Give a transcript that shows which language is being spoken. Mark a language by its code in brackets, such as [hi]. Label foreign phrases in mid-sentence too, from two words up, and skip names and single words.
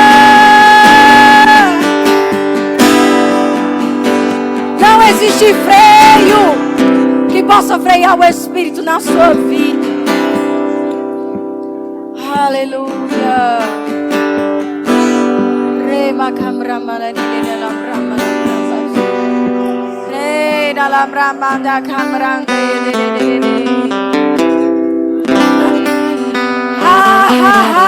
[pt] Não existe freio que possa frear o Espírito na sua vida. Aleluia. Rema camramana de la bramana. Re da la bramana camrande. Ha ha ha.